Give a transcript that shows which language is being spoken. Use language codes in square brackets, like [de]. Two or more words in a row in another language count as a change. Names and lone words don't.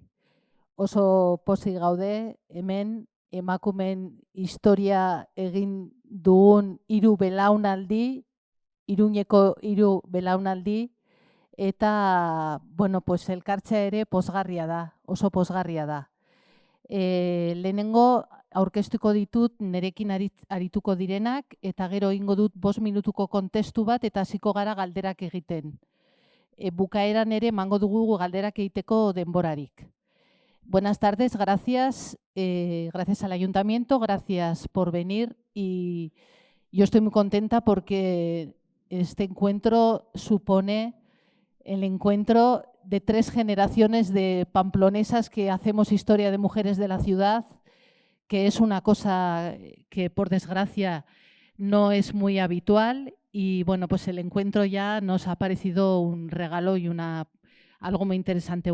[eu] Oso pozik gaude hemen emakumeen historia egin dugun hiru belaunaldi, Iruñeko hiru belaunaldi, eta [es] bueno, pues [eu] elkartzea ere pozgarria da, oso pozgarria da. Lehenengo aurkeztuko ditut nerekin arituko direnak, eta gero egingo dut 5 minutuko kontestu bat eta hasiko gara galderak egiten. Bukaeran ere emango dugu galderak egiteko denborarik. [es] Buenas tardes, gracias al Ayuntamiento, gracias por venir, y yo estoy muy contenta porque este encuentro supone el encuentro de 3 generaciones de pamplonesas que hacemos historia de mujeres de la ciudad, que es una cosa que por desgracia no es muy habitual, y bueno, pues el encuentro ya nos ha parecido un regalo y algo muy interesante.